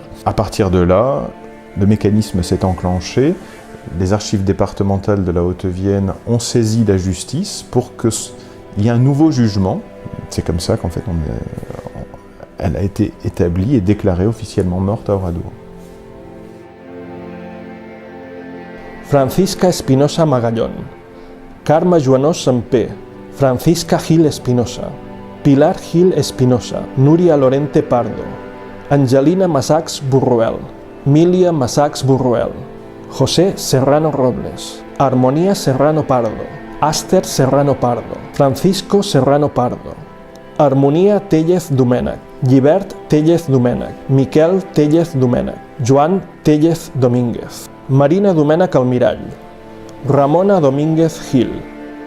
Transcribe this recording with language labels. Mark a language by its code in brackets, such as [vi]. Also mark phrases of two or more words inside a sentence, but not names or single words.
[fr] À partir de là, le mécanisme s'est enclenché. Les archives départementales de la Haute-Vienne ont saisi la justice pour qu'il y ait un nouveau jugement. C'est comme ça qu'en fait elle a été établie et déclarée officiellement morte à Oradour. Francisca Espinosa Magallón, Carme Joanós Sempé, Francisca Gil Espinosa, Pilar Gil Espinosa, Núria Lorente Pardo, Angelina Massacs Burruel, Milia Massacs Burruel, José Serrano Robles, Armonía Serrano Pardo, Aster Serrano Pardo, Francisco Serrano Pardo, Harmonia Tellez Domènech, Llibert Tellez Domènech, Miquel Tellez Domènech, Joan Tellez Domínguez, Marina Domènech Almirall, Ramona Domínguez Gil,